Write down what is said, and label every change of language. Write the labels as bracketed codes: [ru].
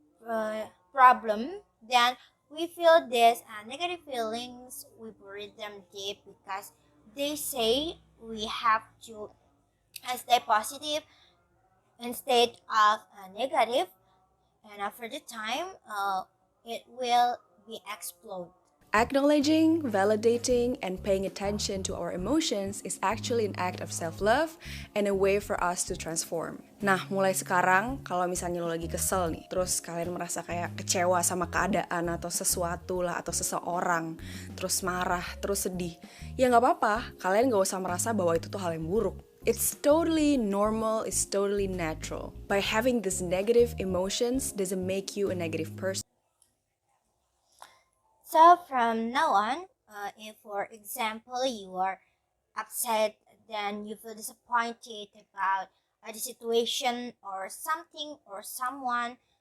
[en] a problem, then we feel these negative feelings, we bury them deep because they say we have to stay positive instead of negative, and after the time, it will be explode. Acknowledging, validating, and paying attention to our emotions is actually an act of self-love and a way for us to transform. [id] Nah, mulai sekarang, kalau misalnya lo lagi kesel nih, terus kalian merasa kayak kecewa sama keadaan atau sesuatu lah, atau seseorang, terus marah, terus sedih, ya nggak apa-apa, kalian nggak usah merasa bahwa itu tuh hal yang buruk. [en] It's totally normal, it's totally natural. By having these negative emotions doesn't make you a negative person. So from now on, if for example you are upset, then you feel disappointed about the situation or something or someone,